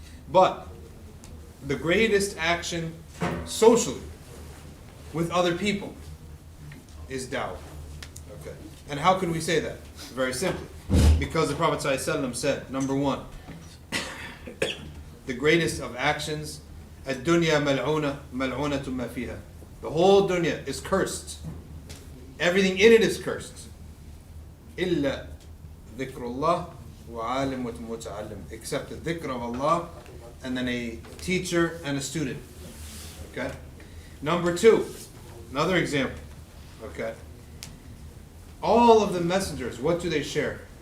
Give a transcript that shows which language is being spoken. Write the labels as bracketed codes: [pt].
[en] But the greatest action socially with other people is dawah. Okay. And how can we say that? Very simply. Because the Prophet ﷺ said, number 1, the greatest of actions, [ar] الدنيا ملعونة ملعونة ما فيها. [en] The whole dunya is cursed. Everything in it is cursed. [ar] إلا ذكر الله وعالم ومتعلم. [en] Except the dhikr of Allah and then a teacher and a student. Okay? Number 2, another example. Okay? All of the messengers, what do they share?